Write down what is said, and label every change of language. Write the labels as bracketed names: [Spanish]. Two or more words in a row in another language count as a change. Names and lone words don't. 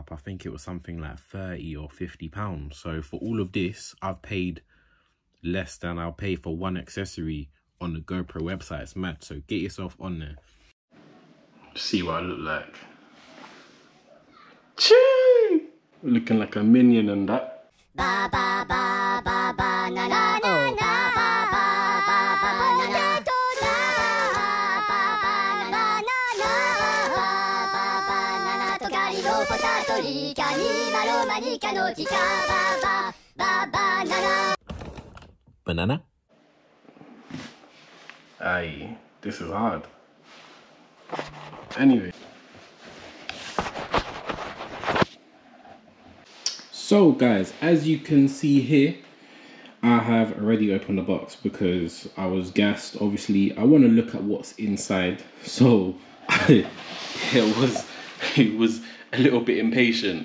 [English] I think it was something like 30 or 50 pounds. So for all of this, I've paid less than I'll pay for one accessory on the GoPro website. It's mad. So get yourself on there. See what I look like. Chee! Looking like a minion and that. Ba ba ba ba ba na na na na ba ba ba ba na na banana. Aye, this is hard. Anyway. So guys, as you can see here, I have already opened the box because I was gassed. Obviously, I want to look at what's inside. So it was a little bit impatient.